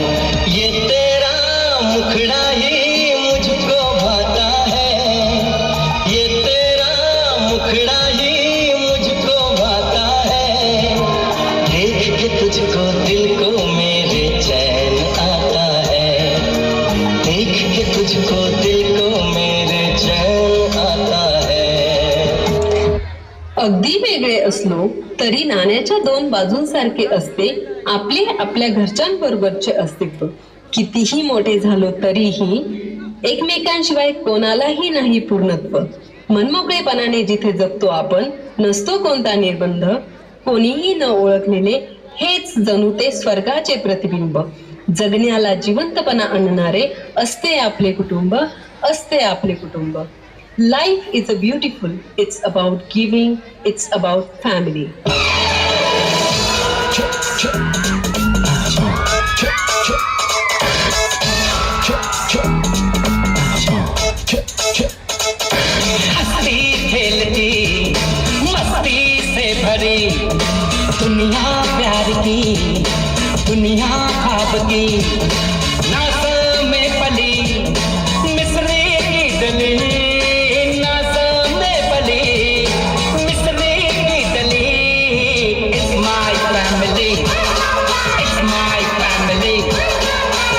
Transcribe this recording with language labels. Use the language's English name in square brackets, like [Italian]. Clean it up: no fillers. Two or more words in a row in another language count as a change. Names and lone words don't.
[Hindi] ये तेरा मुखड़ा ही मुझको भाता है, ये तेरा मुखड़ा ही मुझको भाता है, देख के तुझको दिल को मेरे चैन आता है, देख के तुझको दिल को मेरे चैन आता है. [Marathi] अगदी वेगळे असलो तरी नाण्याच्या दोन बाजूंसारखे असते आपले आपल्या घरच्यांबरोबरचे अस्तित्व. कितीही मोठे झालो तरीही एकमेकांशिवाय कोणालाही नाही पूर्णत्व. मनमोकळेपणाने जिथे जगतो आपण, नसतो कोणता निर्बंध, कोणीही न ओळखलेले हेच जणू ते स्वर्गाचे प्रतिबिंब. जगण्याला जिवंतपणा आणणारे असते आपले कुटुंब, असते आपले कुटुंब. [English] Life is a beautiful, it's about giving, it's about family. [Hindi] हंसती खेलती मस्ती से भरी दुनिया प्यार की, दुनिया ख्वाब की, नाज़ में पली मिसरी की डली, नाज़ में पली मिसरी की डली. [English] It's my family, it's my family,